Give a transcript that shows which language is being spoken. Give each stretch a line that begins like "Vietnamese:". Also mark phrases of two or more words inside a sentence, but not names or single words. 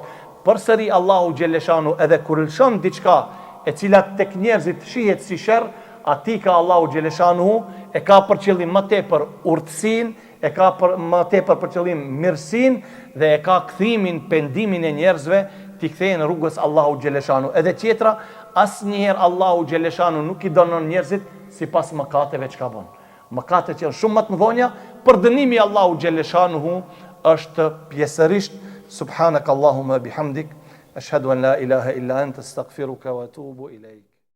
Albanian: Përsëri Allahu xhaleshanu edhe kur lëshon diçka e cila tek njerëzit shihet si sherr, ati ka Allahu xhaleshanu e ka për qëllim më tepër urtësinë, e ka më tepër për qëllim mirësinë dhe e ka kthimin, pendimin e njerëzve t'i kthejnë rrugës Allahu xhaleshanu. Edhe tjetra, asnjëherë Allahu xhaleshanu nuk i dënon njerëzit sipas mëkateve çka bën. Mëkatet që janë shumë më të mëdha, për dënimi Allahu xhaleshanu është pjesërisht.
Arabic: سبحانك اللهم بحمدك أشهد أن لا إله إلا أنت أستغفرك وأتوب إليك.